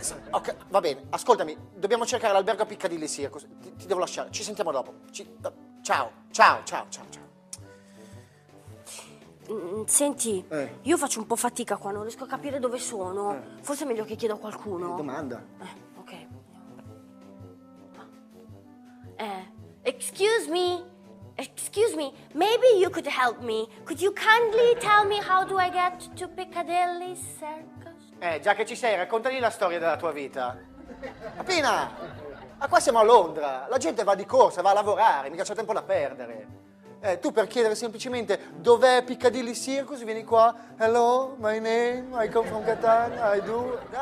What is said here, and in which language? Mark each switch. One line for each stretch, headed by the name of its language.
Italian: Ok, va bene, ascoltami, dobbiamo cercare l'albergo a Piccadilly Circus. Ti devo lasciare, ci sentiamo dopo. Ciao. Senti, io faccio un po' fatica qua, non riesco a capire dove sono. Forse è meglio che chiedo a qualcuno. Domanda. Ok.
English: Excuse me, maybe you could help me. Could you kindly tell me how do I get to Piccadilly Circus?
Italian: Già che ci sei, raccontagli la storia della tua vita. Appena! Ma qua siamo a Londra, la gente va di corsa, va a lavorare, mica c'è tempo da perdere. Tu per chiedere semplicemente dov'è Piccadilly Circus vieni qua,
English: hello, my name, I come from Catania, I do...